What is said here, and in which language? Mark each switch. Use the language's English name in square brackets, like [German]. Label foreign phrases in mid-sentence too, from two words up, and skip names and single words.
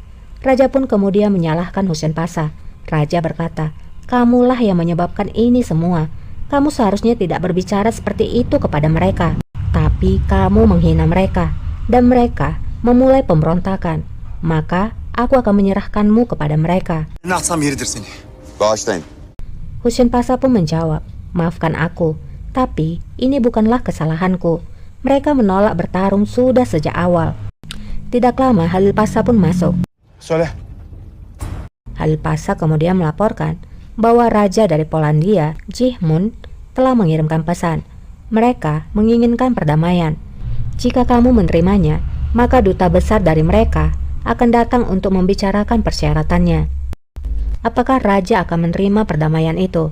[Indonesian] Raja pun kemudian menyalahkan Husain Pasa. Raja berkata, "Kamulah yang menyebabkan ini semua. Kamu seharusnya tidak berbicara seperti itu kepada mereka. Tapi kamu menghina mereka, dan mereka memulai pemberontakan. Maka aku akan menyerahkanmu kepada mereka." [Turkish] atsam yeridir seni. Bağışlayın. [Indonesian] Husain Pasa pun menjawab, "Maafkan aku, tapi ini bukanlah kesalahanku. Mereka menolak bertarung sudah sejak awal." Tidak lama Halil Pasa pun masuk. [Turkish] Söyle. [Indonesian] Halil Pasa kemudian melaporkan bahwa raja dari Polandia, Jihmun, telah mengirimkan pesan. Mereka menginginkan perdamaian. Jika kamu menerimanya, maka duta besar dari mereka akan datang untuk membicarakan persyaratannya. Apakah raja akan menerima perdamaian itu?